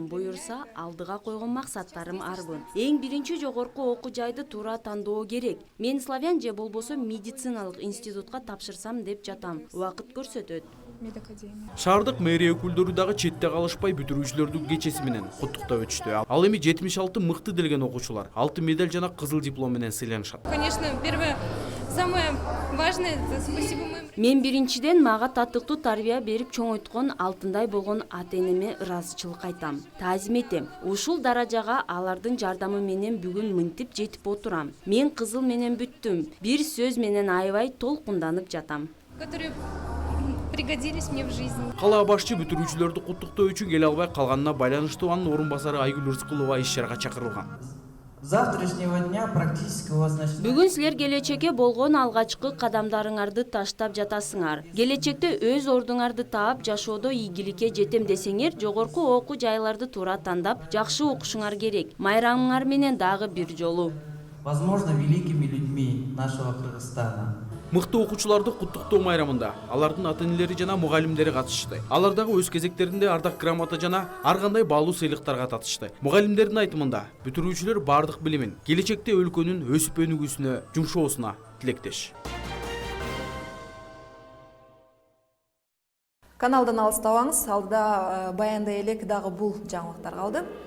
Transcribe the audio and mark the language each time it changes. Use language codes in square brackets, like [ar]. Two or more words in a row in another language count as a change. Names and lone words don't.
[ky] Буюрса, алдыга койгон максаттарым арбын. Эң биринчи жогорку окуу жайды туура тандоо керек. Мен славян же болбосо медициналык институтка тапшырсам деп жатам. Убакыт көрсөтөт. Шаардык мэрия өкүлдөрү дагы четте калышпай бүтүрүүчүлөрдү кечеси менен куттуктап өтүштү. Ал эми 76 мыкты делген окуучулар алтын медаль жана кызыл диплом менен сыйланышат. [ru] Конечно, первое, самое важное, это спасибо моим. [ky] Мен биринчиден мага татыктуу тарбия берип чоңойткон алтындай болгон ата-энеме ыраазычылык айтам. Таазим этем. Ушул даражага алардын жардамы менен бүгүн мынтип жетип отурам. Мен кызыл менен бүттүм. Бир сөз менен аябай толкунданып жатам. [ru] Которые пригодились мне в жизни. [ky] Кала башчы бүтүрүүчүлөрдү куттуктоо үчүн келе албай калганына байланыштуу анын орун басары Айгүл Рыскулова иш-чарага чакырылган. [ru] Завтрашнего дня практически у вас начнется. [ky] Бүгүн силер келечекке болгон алгачкы кадамдарыңарды таштап жатасыңар. Келечекте өз ордуңарды таап, жашоодо ийгиликке жетем десеңер, жогорку окуу жайларды туура тандап, жакшы окушуңар керек. Майрамыңар менен дагы бир жолу. [ru] Возможно, великими людьми нашего Кыргызстана. [ky] Мыкты окуучуларды куттуктоо майрамында алардын ата-энелери жана мугалимдери катышты. Алар дагы өз кезектеринде ардак грамота жана ар кандай баалуу сыйлыктарга татышты. Мугалимдердин айтымында бүтүрүүчүлөр бардык билимин келечекте өлкөнүн өсүп өнүгүүсүнө жумшоосуна тилектеш. Каналдан алыстабаңыз, алдыда баяндай элек дагы бул жаңылыктар калды.